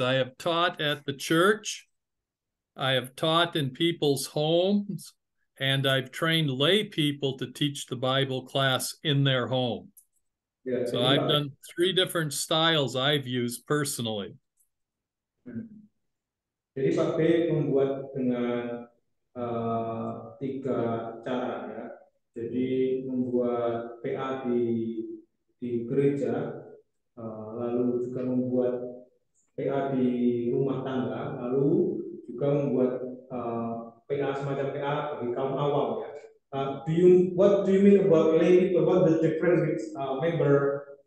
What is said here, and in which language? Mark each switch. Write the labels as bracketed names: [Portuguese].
[English] I have taught at the church, I have taught in people's homes, and I've trained lay people to teach the Bible class in their home. [Indonesian] Ya, [English] So [Indonesian] jadi [English] I've [Indonesian] Pak [English] done 3 different styles I've used personally. [Indonesian] Jadi Pak B membuat dengan 3 cara ya. Jadi membuat PA di gereja, lalu juga membuat PA di rumah tangga, lalu juga membuat PA semacam PA bagi kaum awam ya. [English] What do you mean about lay people? What the difference with member?